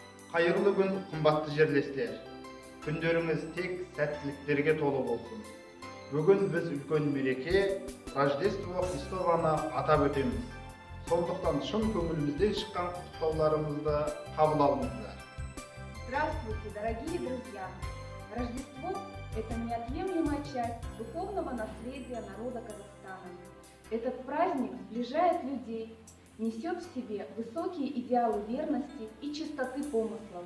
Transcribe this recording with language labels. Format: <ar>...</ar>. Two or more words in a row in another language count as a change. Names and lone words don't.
<tr>Hayırlı gün kımbatlı жерлестер.</tr> <kk>Күндеріңіз тек сәттіліктерге толы болсын. Бүгін біз үлкен мереке Рождество Христованы атап өтеміз. Сондықтан шын көңілімізден шыққан құттықтауларымызды қабыл алыңыздар.</kk> <ru>Здравствуйте, дорогие друзья! Рождество – это неотъемлемая часть духовного наследия народа Казахстана. Этот праздник сближает людей, несет в себе высокие идеалы верности и чистоты помыслов.</ru>